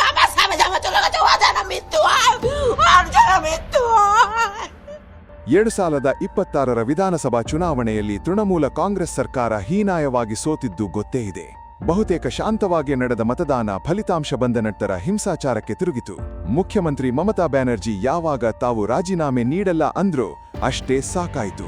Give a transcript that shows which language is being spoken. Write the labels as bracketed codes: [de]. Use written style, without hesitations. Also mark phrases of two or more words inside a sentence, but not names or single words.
[bn] আমার সামনে জামা চলে গেছে, ও যেন মৃত্যু হয়, ওর যেন মৃত্যু হয়। [kn] 2026ರ ವಿಧಾನಸಭಾ ಚುನಾವಣೆಯಲ್ಲಿ ತೃಣಮೂಲ ಕಾಂಗ್ರೆಸ್ ಸರ್ಕಾರ ಹೀನಾಯವಾಗಿ ಸೋತಿದ್ದು ಗೊತ್ತೇ ಇದೆ. ಬಹುತೇಕ ಶಾಂತವಾಗಿ ನಡೆದ ಮತದಾನ ಫಲಿತಾಂಶ ಬಂದ ನಂತರ ಹಿಂಸಾಚಾರಕ್ಕೆ ತಿರುಗಿತು. ಮುಖ್ಯಮಂತ್ರಿ ಮಮತಾ ಬ್ಯಾನರ್ಜಿ ಯಾವಾಗ ತಾವು ರಾಜೀನಾಮೆ ನೀಡಲ್ಲ ಅಂದ್ರೋ ಅಷ್ಟೇ ಸಾಕಾಯಿತು.